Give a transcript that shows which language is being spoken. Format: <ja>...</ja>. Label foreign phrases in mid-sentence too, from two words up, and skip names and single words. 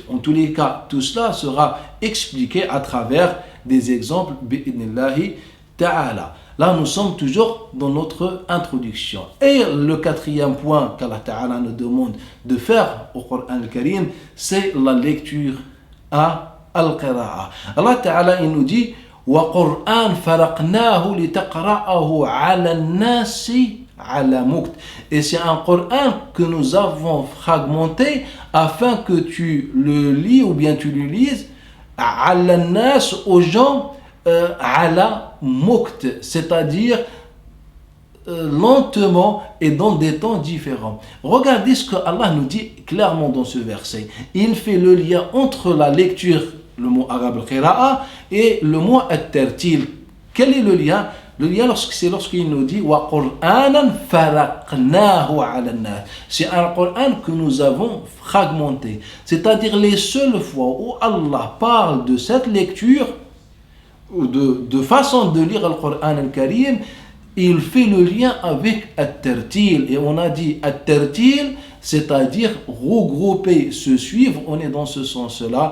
<fr>En tous les cas, tout cela sera expliqué à travers des exemples</fr> <ar>بإذن الله تعالى.</ar> <fr>Là, nous sommes toujours dans notre introduction. Et le quatrième point qu'</fr> <ar>الله تعالى</ar> <fr>nous demande de faire au Coran al-Karim, c'est la lecture à al-qira'a.</fr> <ar>الله تعالى,</ar> <fr>il nous dit</fr> <ar>وَقُرْآنْ فَرَقْنَاهُ لِتَقْرَأَهُ عَلَى النَّاسِ عَلَى مُكْتٍ.</ar> <fr>Et c'est un Coran que nous avons fragmenté afin que tu le lis ou bien tu le lises</fr> <ar>عَلَى النَّاسِ</ar> <fr>aux gens</fr> <ar>على مكث,</ar> <fr>c'est-à-dire lentement et dans des temps différents. Regardez ce que Allah nous dit clairement dans ce verset. Il fait le lien entre la lecture, le mot arabe al-qira'a, et le mot at-tartil. Quel est le lien? Le lien, c'est lorsqu'il nous dit</fr> <ar>وقرآنا فرقناه على الناس.</ar> <fr>C'est un Coran que nous avons fragmenté. C'est-à-dire les seules fois où Allah parle de cette lecture, ou de façon de lire le Coran al-Karim, il fait le lien avec at-tartil. Et on a dit at-tartil, c'est-à-dire regrouper, se suivre, on est dans ce sens-là.</fr>